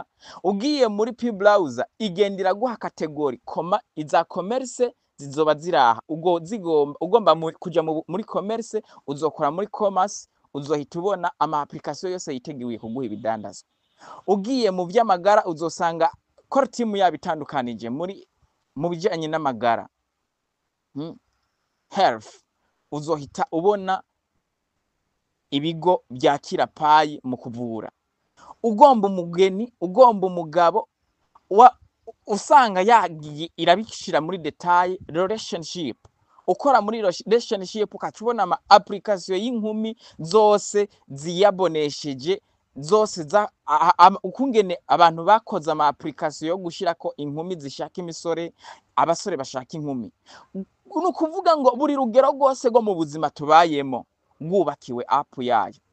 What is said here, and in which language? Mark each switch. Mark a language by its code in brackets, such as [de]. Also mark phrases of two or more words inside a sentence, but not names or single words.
[rn] Ugiye muri P browser igendera guha category iza commerce zizoba ziraha, ugomba kuja muri commerce uzokora muri commerce, uzohita ubona ama application yose yiteguye kuguha ibidandazwa. Ugiye mu vy'amagara uzosanga core team yabitandukanije mu bijanye n'amagara, [en] health, [rn] uzohita ubona ibigo byakira payi mu kuvura. Ugomba umugeni, ugomba umugabo, usanga yagiye irabishira muri detail. Relationship, ukora muri relationship ukacubona ama application y'inkumi zose ziyabonesheje, zose ukungene abantu bakoze ama application yo gushirako inkumi zishaka imisore, abasore bashaka inkumi. Nukuvuga ngo buri rugero rwose rwo mu buzima tubayemo bwubakiwe app yayo.